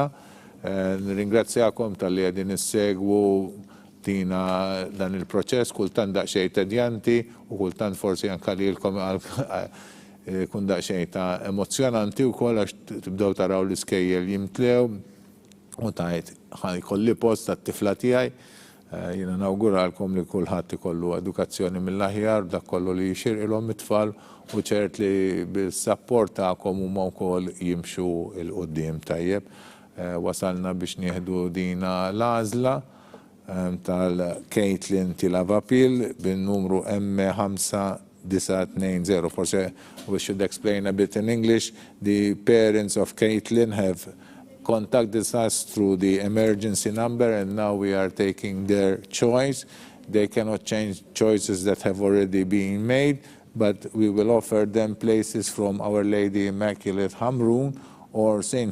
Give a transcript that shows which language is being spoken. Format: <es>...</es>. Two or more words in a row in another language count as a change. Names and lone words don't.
<mt>Nirringrazzjakom tal-li qegħdin issegwu dina dan il-proċess, kultant daqsxejn tedjanti u kultant forsi anke lilkom kun daqsxejn ta' emozjonanti wkoll għax tibdew taraw l-iskejjel jimtlew u tajt ħajkolli post tat-tifla tiegħi Jina nawguralkom li kulħadd ikollu edukazzjoni mill-aħjar dak kollu li jxirqilhom it-tfal u ċert li bil-sapport tagħkom huma wkoll jimxu il-qudiem tajjeb. Wasalna biex nieħdu dina l-għażla tal-Caitlin Tilavapil bin-numru M5920.</mt> <en>Forse we should explain a bit in English. The parents of Caitlin have contacted us through the emergency number, and now we are taking their choice. They cannot change choices that have already been made, but we will offer them places from Our Lady Immaculate Hamrun or St.</en>